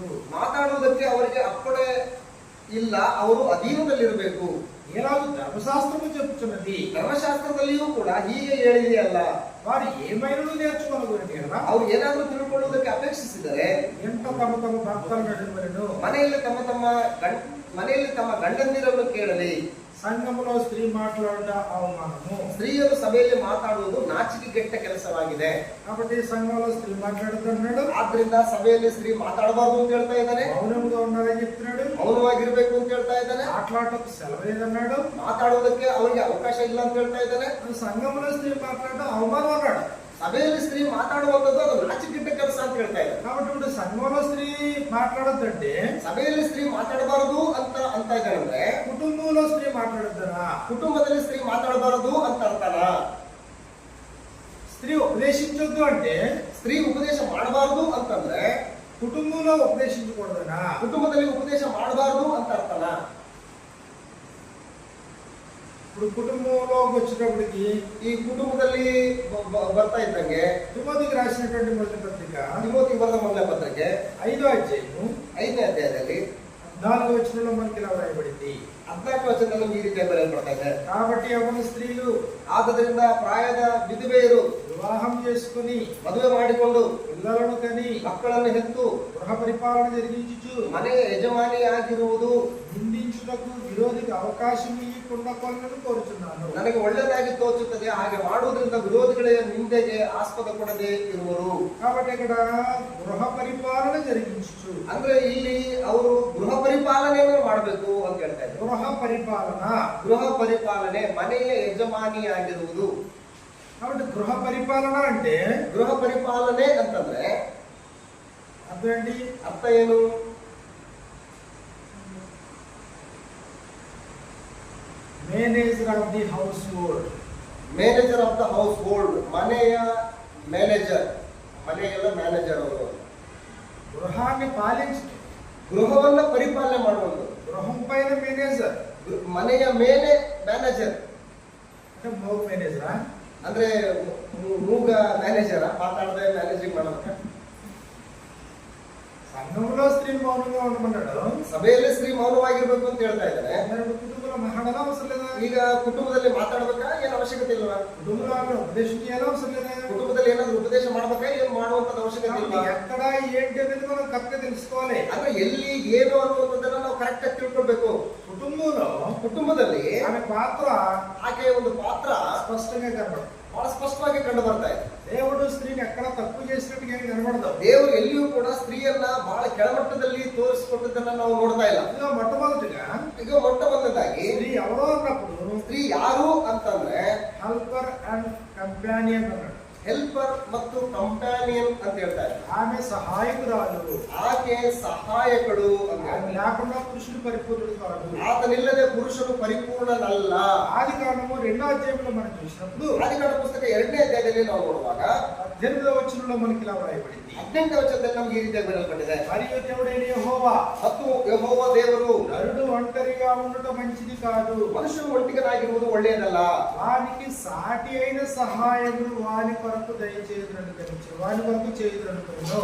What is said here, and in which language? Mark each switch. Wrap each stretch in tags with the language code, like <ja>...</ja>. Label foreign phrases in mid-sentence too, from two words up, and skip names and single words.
<kn>ಮಾತಾಡುವುದಕ್ಕೆ ಅವರಿಗೆ ಅಪ್ಪಣೆ ಇಲ್ಲ, ಅವರು ಅಧೀನದಲ್ಲಿರಬೇಕು.</kn> <te>ఎలాగో ధర్మశాస్త్రము చెప్పుచున్నది,</te> <kn>ಧರ್ಮಶಾಸ್ತ್ರದಲ್ಲಿಯೂ ಕೂಡ ಹೀಗೆ ಹೇಳಿದೆಯಲ್ಲ.</kn> <te>వారు ఏమైనా నేర్చుకోగలిగారు కదా.</te> <kn>ಅವ್ರು ಏನಾದ್ರೂ ತಿಳ್ಕೊಳ್ಳುವುದಕ್ಕೆ ಅಪೇಕ್ಷಿಸಿದರೆ</kn> <te>ఎంత తమ భర్తలు నడవలను,</te> <kn>ಮನೆಯಲ್ಲಿ ತಮ್ಮ ಗಂಡಂದಿರನ್ನು ಕೇಳಲಿ.</kn> <te>సంఘములో స్త్రీ మాట్లాడట అవమానము.</te> <kn>ಸ್ತ್ರೀಯರು ಸಭೆಯಲ್ಲಿ ಮಾತಾಡುವುದು ನಾಚಿಕೆಗೆಟ್ಟ ಕೆಲಸವಾಗಿದೆ.</kn> <te>కాబట్టి సంఘంలో స్త్రీ మాట్లాడుతున్నాడు.</te> <kn>ಆದ್ರಿಂದ ಸಭೆಯಲ್ಲಿ ಸ್ತ್ರೀ ಮಾತಾಡಬಾರ್ದು ಅಂತ ಹೇಳ್ತಾ ಇದ್ದಾನೆ.</kn> <te>మౌనంగా ఉండాలని చెప్తున్నాడు.</te> <kn>ಮೌನವಾಗಿರ್ಬೇಕು ಅಂತ ಹೇಳ್ತಾ ಇದ್ದಾನೆ.</kn> <te>మాట్లాడటకు సెలవు లేదన్నాడు.</te> <kn>ಮಾತಾಡೋದಕ್ಕೆ ಅವರಿಗೆ ಅವಕಾಶ ಇಲ್ಲ ಅಂತ ಹೇಳ್ತಾ ಇದ್ದಾನೆ.</kn> <te>సంఘంలో స్త్రీ మాట్లాడటం అవమానం అన్నాడు.</te> <kn>ಸಭೆಯಲ್ಲಿ ಸ್ತ್ರೀ ಮಾತಾಡುವಂಥದ್ದು ಅದು ನಾಚಿಕೆಟ್ಟ ಕೆಲಸ ಅಂತ ಹೇಳ್ತಾ ಇದ್ದಾರೆ.</kn> <te>కాబట్టి ఇప్పుడు సంఘంలో స్త్రీ మాట్లాడొద్దంటే</te> <kn>ಸಭೆಯಲ್ಲಿ ಸ್ತ್ರೀ ಮಾತಾಡಬಾರದು ಅಂತ ಇದ್ದಾರಂದ್ರೆ</kn> <te>కుటుంబంలో స్త్రీ మాట్లాడొద్దనా?</te> <kn>ಕುಟುಂಬದಲ್ಲಿ ಸ್ತ್ರೀ ಮಾತಾಡಬಾರದು ಅಂತ ಅರ್ಥನ?</kn> <te>స్త్రీ ఉపదేశించొద్దు అంటే</te> <kn>ಸ್ತ್ರೀ ಉಪದೇಶ ಮಾಡಬಾರದು ಅಂತಂದ್ರೆ</kn> <te>కుటుంబంలో ఉపదేశించకూడదనా?</te> <kn>ಕುಟುಂಬದಲ್ಲಿ ಉಪದೇಶ ಮಾಡಬಾರದು ಅಂತ ಅರ್ಥನ?</kn> <te>ఇప్పుడు కుటుంబంలోకి వచ్చేటప్పటికి</te> <kn>ಈ ಕುಟುಂಬದಲ್ಲಿ ಬರ್ತಾ ಇದ್ದಂಗೆ</kn> <te>తిమోతికి రాసినటువంటి మొదటి పత్రిక</te> <kn>ತಿಮೋತಿಗೆ ಬರೆದ ಮೊದಲ ಪತ್ರಿಕೆ</kn> <te>5వ అధ్యాయము</te> <kn>5ನೇ ಅಧ್ಯಾಯದಲ್ಲಿ</kn> <te>4వ వచనంలో మనకి ఇలా వ్రాయబడింది.</te> <kn>14ನೇ ವಚನದಲ್ಲಿ ಈ ರೀತಿ ಬರೆಯಲ್ಪಡ್ತಾ ಇದೆ.</kn> <te>కాబట్టి యవ్వన స్త్రీలు</te> <kn>ಆದ್ದರಿಂದ ಪ್ರಾಯದ ವಿಧವೆಯರು</kn> <te>వివాహం చేసుకుని</te> <kn>ಮದುವೆ ಮಾಡಿಕೊಂಡು</kn> <te>పిల్లలను కని</te> <kn>ಮಕ್ಕಳನ್ನು ಹೆತ್ತು</kn> <te>గృహ పరిపాలన జరిగించుచు</te> <kn>ಮನೆಯ ಯಜಮಾನಿಯಾಗಿರುವುದು</kn> <te>నిందించుటకు విరోధికి అవకాశం ఇవ్వకుండా కొలను కోరుచున్నాను.</te> <kn>ನನಗೆ ಒಳ್ಳೆಯದಾಗಿ ತೋಚುತ್ತದೆ. ಹಾಗೆ ಮಾಡುವುದರಿಂದ ವಿರೋಧಿಗಳ ನಿಂದೆಗೆ ಆಸ್ಪದ ಕೊಡದೆ ಇರುವರು.</kn> <te>కాబట్టి ఇక్కడ గృహ పరిపాలన జరిగించు</te> <kn>ಅಂದ್ರೆ ಇಲ್ಲಿ ಅವರು ಗೃಹ ಪರಿಪಾಲನೆಯನ್ನು ಮಾಡಬೇಕು ಅಂತ ಹೇಳ್ತಾ ಇದ್ದಾರೆ.</kn> <te>గృహ</te> <kn>ಪರಿಪಾಲನೆ ಮನೆಯ ಯಜಮಾನಿಯಾಗಿರುವುದು.</kn> <te>కాబట్టి గృహ పరిపాలన అంటే</te> <kn>ಗೃಹ ಪರಿಪಾಲನೆ ಅಂತಂದ್ರೆ</kn> <te>అర్థం ఏంటి?</te> <kn>ಅರ್ಥ ಏನು?</kn> <en>Manager of the household. Manager of the household.</en> <kn>ಮನೆಯ ಮ್ಯಾನೇಜರ್. ಮನೆಗೆಲ್ಲ ಮ್ಯಾನೇಜರ್ ಅವರು.</kn> <te>గృహాన్ని పాలించు,</te> <kn>ಗೃಹವನ್ನ ಪರಿಪಾಲನೆ ಮಾಡುವುದು.</kn> <te>గృహం పైన మేనేజర్,</te> <kn>ಮನೆಯ ಮೇಲೆ ಮ್ಯಾನೇಜರ್.</kn> <te>అంటే మోగ్ మేనేజరా?</te> <kn>ಅಂದ್ರೆ ಮೂಗ ಮ್ಯಾನೇಜರ ಮಾತಾಡದೆ ಮ್ಯಾನೇಜಿಂಗ್ ಮಾಡೋದಕ್ಕೆ.</kn> <te>సంఘంలో స్త్రీ మౌనంగా ఉండమన్నాడు.</te> <kn>ಸಭೆಯಲ್ಲಿ ಸ್ತ್ರೀ ಮೌನವಾಗಿರ್ಬೇಕು ಅಂತ ಹೇಳ್ತಾ ಇದ್ದಾರೆ.</kn> <te>కుటుంబంలో మాట్లాడాలా అవసరం లేదా?</te> <kn>ಈಗ ಕುಟುಂಬದಲ್ಲಿ ಮಾತಾಡ್ಬೇಕಾ? ಏನ್ ಅವಶ್ಯಕತೆ ಇಲ್ವಾ?</kn> <te>కుటుంబంలో ఉపదేశం చేయాలా అవసరం లేదా?</te> <kn>ಕುಟುಂಬದಲ್ಲಿ ಏನಾದ್ರು ಉಪದೇಶ ಮಾಡ್ಬೇಕಾ? ಏನ್ ಮಾಡುವಂತ ಅವಶ್ಯಕತೆ ಇಲ್ವಾ?</kn> <te>ఎక్కడ ఏంటి అనేది మనం కరెక్ట్గా తెలుసుకోవాలి.</te> <kn>ಅಂದ್ರೆ ಎಲ್ಲಿ ಏನು ಅನ್ನುವಂಥದ್ದನ್ನ ನಾವು ಕರೆಕ್ಟ್ ಆಗಿ ತಿಳ್ಕೊಳ್ಬೇಕು.</kn> <te>కుటుంబంలో</te> <kn>ಆమె ಪಾತ್ರ, ಆಕೆಯ ಒಂದು ಪಾತ್ರ</kn> <te>స్పష్టంగా కనబడుతుంది.</te> <kn>ಬಹಳ ಸ್ಪಷ್ಟವಾಗಿ ಕಂಡು ಬರ್ತಾ ಇದೆ.</kn> <te>దేవుడు స్త్రీని ఎక్కడ తప్పు చేసినట్టుగా ఏం కనబడదు.</te> <kn>ದೇವರು ಎಲ್ಲಿಯೂ ಕೂಡ ಸ್ತ್ರೀಯನ್ನ ಬಹಳ ಕೆಳಮಟ್ಟದಲ್ಲಿ ತೋರಿಸಿಕೊಟ್ಟದನ್ನ ನಾವು ನೋಡ್ತಾ ಇಲ್ಲ. ಈಗ ಮೊಟ್ಟಮೊದಟಿగా ಮೊಟ್ಟ ಮೊದಲದಾಗಿ</kn> <te>స్త్రీ ఎవరో అన్నప్పుడు</te> <kn>ಸ್ತ್ರೀ ಯಾರು ಅಂತಂದ್ರೆ</kn> <en>helper and companion అన్నాడు.</en> <kn>ಹೆಲ್ಪರ್ ಮತ್ತು ಕಂಪ್ಯಾನಿಯನ್ ಅಂತ ಹೇಳ್ತಾರೆ.</kn> <te>ఆమె సహాయకురాలు,</te> <kn>ಆಕೆ ಸಹಾಯಕಳು ಅಂತ.</kn> <te>ఆమె లేకుండా పురుషుడు పరిపూర్ణుడు కాదు.</te> <kn>ಆತನಿಲ್ಲದೆ ಪುರುಷನು ಪರಿಪೂರ್ಣನಲ್ಲ.</kn> <te>ఆదికాండము 2వ అధ్యాయంలో మనం చూసినప్పుడు</te> <kn>ಆದಿಕಾಂಡ ಪುಸ್ತಕ 2ನೇ ಅಧ್ಯಾಯದಲ್ಲಿ ನಾವು ನೋಡುವಾಗ</kn> <te>18వ వచనంలో మనకి ఇలా వ్రాయబడింది.</te> <kn>18ನೇ ವಚನದಲ್ಲಿ ನಮಗೆ ಈ ರೀತಿಯಾಗಿ ಬರೆಯಲ್ಪಟ್ಟಿದೆ.</kn> <te>మరియు దేవుడైన యెహోవా</te> <kn>ಮತ್ತು ಯೆಹೋವ ದೇವರು</kn> <te>నరుడు ఒంటరిగా ఉండటం మంచిది కాదు,</te> <kn>ಮನುಷ್ಯನು ಒಟ್ಟಿಗನಾಗಿರುವುದು ಒಳ್ಳೆಯದಲ್ಲ,</kn> <te>వానికి సాటి అయిన సహాయమును వాని కొరకు దయచేయుదుననుకొనిచు, వాని కొరకు చేయుదుననుకొనిను.</te>